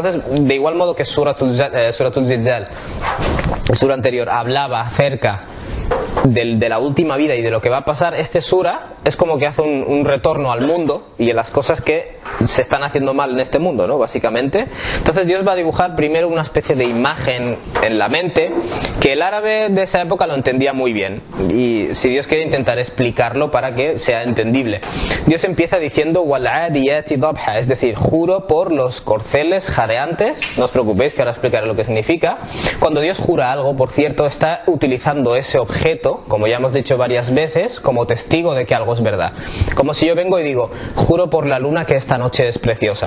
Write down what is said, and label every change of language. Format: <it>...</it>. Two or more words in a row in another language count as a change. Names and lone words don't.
<es>Entonces, de igual modo que Suratul Zilzal, el sura anterior, hablaba acerca de la última vida y de lo que va a pasar, este sura es como que hace un retorno al mundo y en las cosas que se están haciendo mal en este mundo, ¿no? Básicamente. Entonces Dios va a dibujar primero una especie de imagen en la mente que el árabe de esa época lo entendía muy bien, y si Dios quiere intentar explicarlo para que sea entendible. Dios empieza diciendo</es> <ar>والعاديات ضبحا,</ar> <es>es decir, juro por los corceles jadeantes. No os preocupéis que ahora explicaré lo que significa. Cuando Dios jura algo, por cierto, está utilizando ese objeto, como ya hemos dicho varias veces, como testigo de que algo es verdad. Como si yo vengo y digo: juro por la luna que esta noche es preciosa.</es>